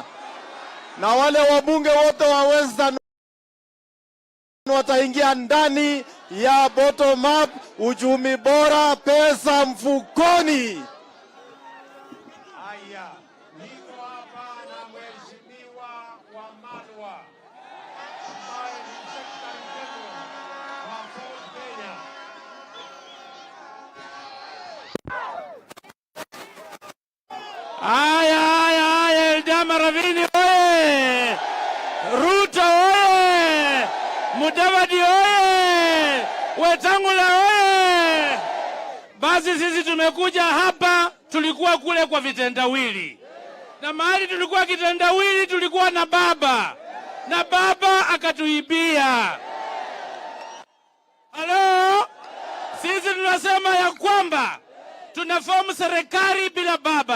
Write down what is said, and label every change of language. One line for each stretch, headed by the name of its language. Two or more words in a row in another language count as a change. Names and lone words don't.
Swahili: Na wale wabunge wote wa Western wataingia ndani ya
English: bottom up,
Swahili: uchumi bora, pesa mfukoni. niko hapa na Mheshimiwa Wamalwa ambaye ni
English: Secretary General
Swahili: wa South Kenya. Aya, ELdama Ravine oye! Ruto oye! Mudavadi oye! Wetangula oye! Basi sisi tumekuja hapa, tulikuwa kule kwa vitendawili. Na mahali tulikuwa kitendawili tulikuwa na baba. Na baba akatuibia. Halo? Sisi tunasema ya kwamba tunafomu serikali bila baba.